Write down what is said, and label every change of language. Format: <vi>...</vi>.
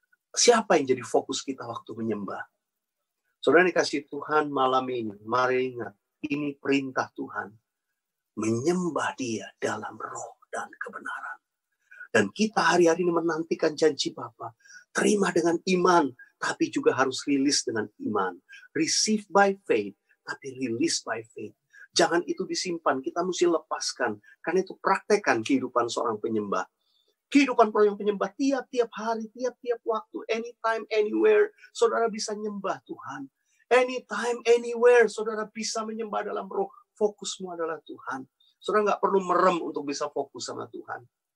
<id>Siapa yang jadi fokus kita waktu menyembah? Saudara dikasih Tuhan malam ini, mari ingat, ini perintah Tuhan. Menyembah Dia dalam roh dan kebenaran. Dan kita hari-hari ini menantikan janji Bapa. Terima dengan iman, tapi juga harus rilis dengan iman.</id> <en>Receive by faith, tapi release by faith.</en> <id>Jangan itu disimpan, kita mesti lepaskan. Karena itu praktekkan kehidupan seorang penyembah. Kehidupan seorang penyembah tiap-tiap hari, tiap-tiap waktu, anytime, anywhere, saudara bisa nyembah Tuhan. Anytime, anywhere, saudara bisa menyembah dalam roh. Fokusmu adalah Tuhan. Saudara nggak perlu merem untuk bisa fokus sama Tuhan.</id>